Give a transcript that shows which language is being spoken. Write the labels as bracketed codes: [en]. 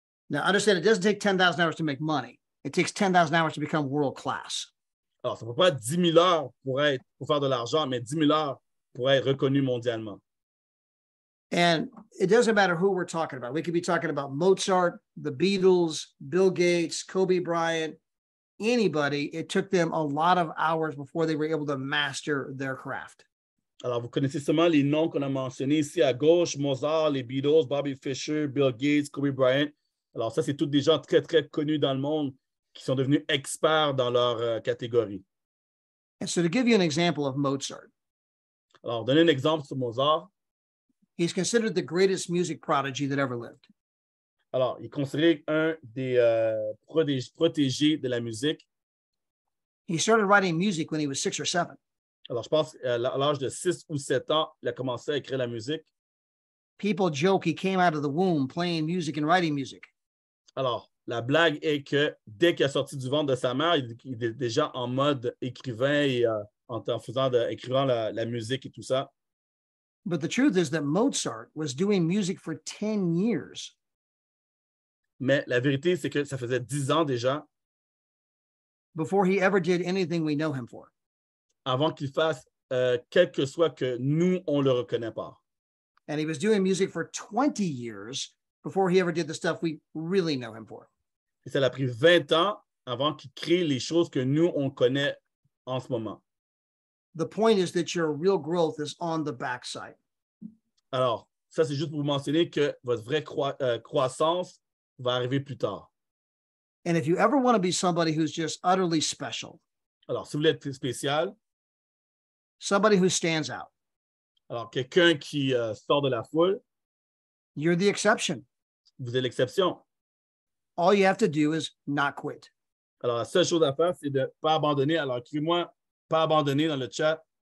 [en] Now, understand, it doesn't take 10,000 hours to make money. It takes 10,000 hours to become world class. [fr] Alors, ça ne peut pas être 10 000 heures pour faire de l'argent, mais 10 000 heures pour être reconnu mondialement. [en] And it doesn't matter who we're talking about. We could be talking about Mozart, the Beatles, Bill Gates, Kobe Bryant, anybody. It took them a lot of hours before they were able to master their craft. [fr] Alors, vous connaissez seulement les noms qu'on a mentionnés ici à gauche, Mozart, les Beatles, Bobby Fischer, Bill Gates, Kobe Bryant. Alors, ça, c'est tous des gens très, très connus dans le monde qui sont devenus experts dans leur catégorie. [en] And so to give you an example of Mozart. [fr] Alors, donner un exemple sur Mozart. [en] He's considered the greatest music prodigy that ever lived. [fr] Alors, il est considéré un des protégés de la musique. [en] He started writing music when he was 6 or 7. [fr] Alors, je pense qu'à l'âge de 6 ou 7 ans, il a commencé à écrire la musique. [en] People joke he came out of the womb playing music and writing music. [fr] Alors, la blague est que dès qu'il est sorti du ventre de sa mère, il est déjà en mode écrivain et écrivant la musique et tout ça. [en] But the truth is that Mozart was doing music for 10 years. [fr] Mais la vérité, c'est que ça faisait 10 ans déjà. [en] Before he ever did anything we know him for. [fr] Avant qu'il fasse quel que soit que nous, on le reconnaît pas. [en] And he was doing music for 20 years before he ever did the stuff we really know him for. [fr] Et ça a pris 20 ans avant qu'il crée les choses que nous, on connaît en ce moment. [en] The point is that your real growth is on the backside. [fr] Alors, ça, c'est juste pour vous mentionner que votre vraie croissance va arriver plus tard. [en] And if you ever want to be somebody who's just utterly special. [fr] Alors, si vous voulez être spécial. [en] Somebody who stands out. [fr] Alors, quelqu'un qui sort de la foule. [en] You're the exception. [fr] Vous êtes l'exception. [en] All you have to do is not quit. [fr] Alors, la seule chose à faire, c'est de ne pas abandonner. Alors, écrivez-moi, pas abandonner dans le chat.